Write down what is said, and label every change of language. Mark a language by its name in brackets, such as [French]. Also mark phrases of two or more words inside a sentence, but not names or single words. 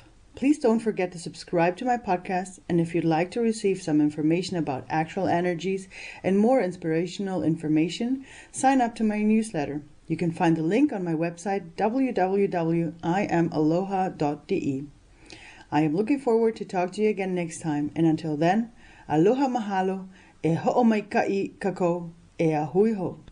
[English] Please don't forget to subscribe to my podcast, and if you'd like to receive some information about actual energies and more inspirational information, sign up to my newsletter. You can find the link on my website www.iamaloha.de. I am looking forward to talk to you again next time, and until then, [Hawaiian] aloha mahalo, e ho'omaikai kako, e ahui ho.